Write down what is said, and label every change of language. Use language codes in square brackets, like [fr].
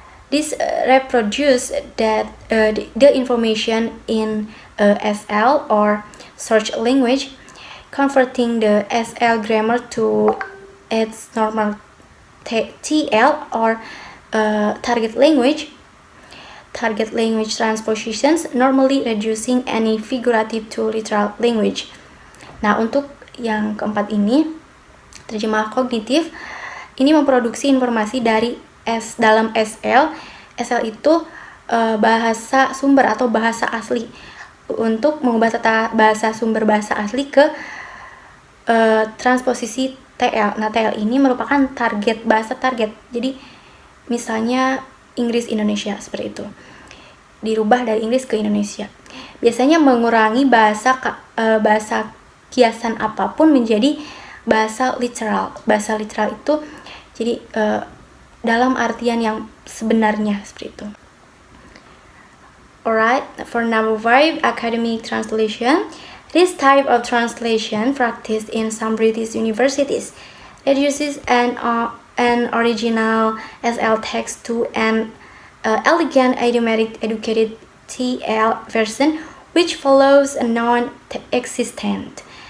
[en] This reproduces the information in SL or search language, converting the SL grammar to its normal TL or target language. Target language transpositions, normally reducing any figurative to literal language. [id] Nah, untuk yang keempat ini, terjemah kognitif, ini memproduksi informasi dari dalam SL. SL itu bahasa sumber atau bahasa asli, untuk mengubah bahasa sumber bahasa asli ke transposisi TL. Nah, TL ini merupakan bahasa target. Jadi, misalnya Inggris Indonesia seperti itu. Dirubah dari Inggris ke Indonesia. Biasanya mengurangi bahasa kiasan apapun menjadi bahasa literal. Bahasa literal itu jadi dalam artian yang sebenarnya seperti itu. [en] Alright, for number 5, academic translation. This type of translation practiced in some British universities reduces an original SL text to an elegant idiomatic educated TL version which follows a non-existent.